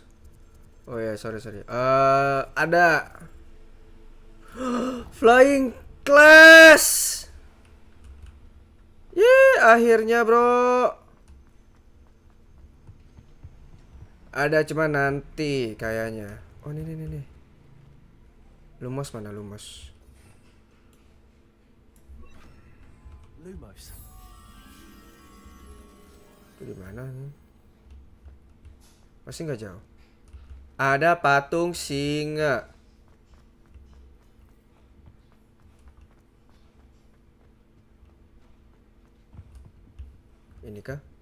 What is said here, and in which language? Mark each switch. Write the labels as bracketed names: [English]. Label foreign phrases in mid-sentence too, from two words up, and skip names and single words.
[Indonesian] Oh ya, sorry. Ada Flying Class. Akhirnya bro. Ada cuma nanti kayaknya. Oh nih. Lumos mana Lumos? Lumos. Itu di mana? Masih nggak jauh. Ada patung singa. Ini kah?